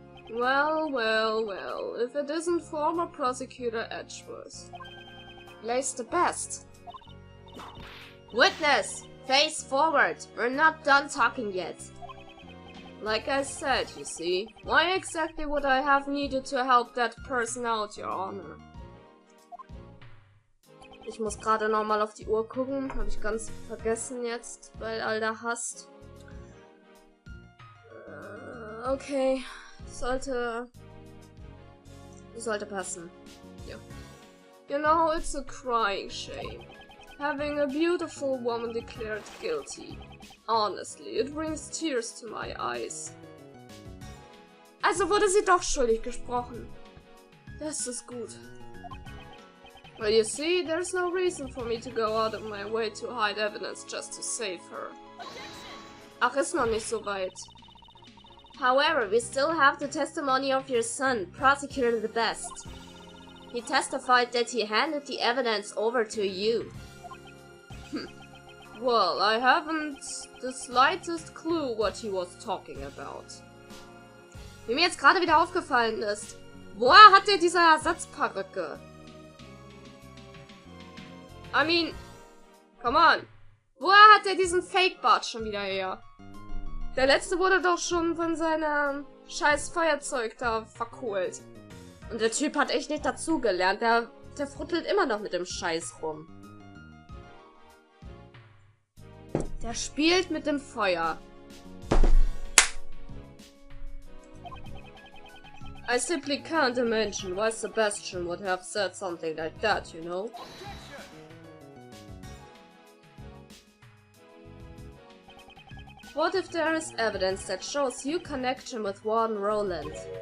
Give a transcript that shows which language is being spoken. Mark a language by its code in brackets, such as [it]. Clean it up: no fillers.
[en] Well, if it isn't former Prosecutor Edgeworth. Lays the best. Witness! Face forward! We're not done talking yet. Like I said, you see, why exactly would I have needed to help that person out, Your Honor? [de] Ich muss gerade nochmal auf die Uhr gucken, habe ich ganz vergessen jetzt, weil Alter hasst. Okay, sollte passen. Ja. [en] You know, it's a crying shame. Having a beautiful woman declared guilty. Honestly, it brings tears to my eyes. [de] Also wurde sie doch schuldig gesprochen. Das ist gut. [en] Well, you see, there's no reason for me to go out of my way to hide evidence just to save her. [de] Ach, ist noch nicht so weit. [en] However, we still have the testimony of your son, Prosecutor the Best. He testified that he handed the evidence over to you. Well, I haven't the slightest clue what he was talking about. [de] Wie mir jetzt gerade wieder aufgefallen ist, woher hat er diese Ersatzperücke? [en] I mean, come on. [de] Woher hat er diesen Fake-Bart schon wieder her? Der letzte wurde doch schon von seinem scheiß Feuerzeug da verkohlt. Und der Typ hat echt nicht dazugelernt. Der fruttelt immer noch mit dem Scheiß rum. Der spielt mit dem Feuer. [en] I simply can't imagine why Sebastian would have said something like that, you know? What if there is evidence that shows your connection with Warden Rowland?